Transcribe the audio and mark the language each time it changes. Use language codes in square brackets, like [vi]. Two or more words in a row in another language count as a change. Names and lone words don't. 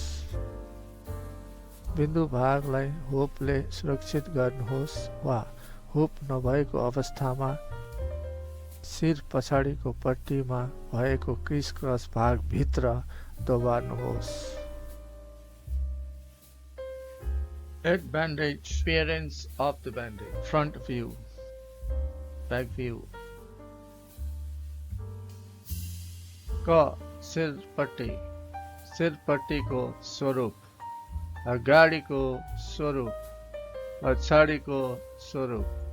[ne] बिन्दु भागलाई हुपले सुरक्षित गर्नुहोस् वा हुप नभएको अवस्थामा शिर पछाडिको पट्टीमा भएको क्रिसक्रस भाग भित्र दबाउनुहोस्। [en] Head Bandage Appearance of the bandage. Front view, back view. [ne] क सिर पट्टीको स्वरूप, अगाडिको स्वरूप, पछाडिको स्वरूप।